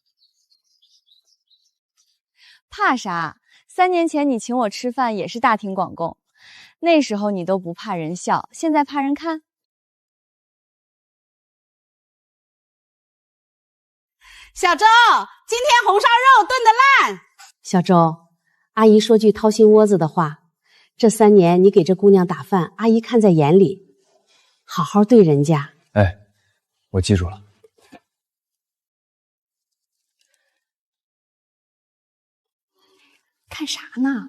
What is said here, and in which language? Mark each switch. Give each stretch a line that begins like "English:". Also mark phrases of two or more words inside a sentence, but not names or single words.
Chinese: 怕啥？3年前你請我吃飯也是大庭廣眾，那時候你都不怕人笑，現在怕人看。小周，今天紅燒肉燉得爛。小周，阿姨說句掏心窩子的話，這3年你給這姑娘打飯，阿姨看在眼裡，好好對人家。哎，我記住了。看啥呢？